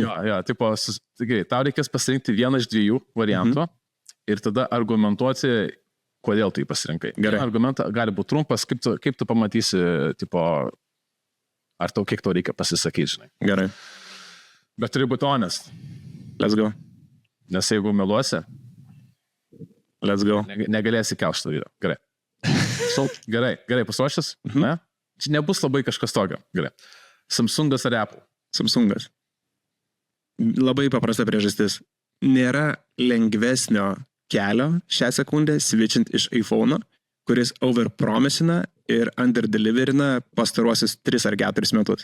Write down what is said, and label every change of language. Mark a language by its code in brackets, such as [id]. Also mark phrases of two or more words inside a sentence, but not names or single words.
[lt] Jo, tipo, tau reikės pasirinkti vieną iš 2 variantų ir tada argumentuoti, kodėl tu jį pasirinkai. Gerai. Argumentą gali būti trumpas, kaip tu pamatysi, tipo, ar tau kiek to reikia pasisakyti, žinai. Gerai. Bet turi būti honest. [en] Let's go. [lt] Nes jeigu meluosi, [en] let's go. [lt] Negalėsi kelti to video. Gerai. Gerai, pasiruošęs? Ne? Čia nebus labai kažkas tokio. Gerai. Samsungas ar Apple? Samsungas. Labai paprasta priežastis. Nėra lengvesnio kelio šią sekundę switchint iš iPhone'o, kuris overpromisina ir underdeliverina pastaruosius 3 ar 4 metus.